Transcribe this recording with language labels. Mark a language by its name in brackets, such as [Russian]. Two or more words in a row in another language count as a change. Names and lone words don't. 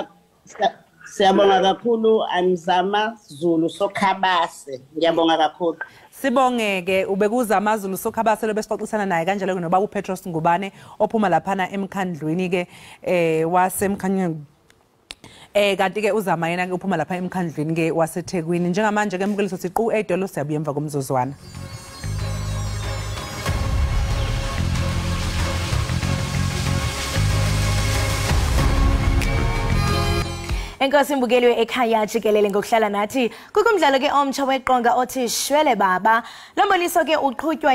[Zulu] Siyabonga kakhulu Amzama Zulu Sokhabase ngiyabonga kakhulu. Sibongeke ubekuzama Zulu Sokhabase lobesixoxisana naye kanjalo ke noba uPetros Ngubane ophuma laphana emkhandlwini ke wasemkhanyweni kanti ke uzama yena ke uphuma lapha emkhandlwini ke waseThekwini njengamanje ke emukeliso siqu edolo siyabuya emva komzuzwana. [Xhosa] Enkosi mbukeliwe ekhaya jikelele ngokuhlala nathi kukumdlalo ke omtsha weqonga othi Shwele Baba lomboniso ke uqhutywa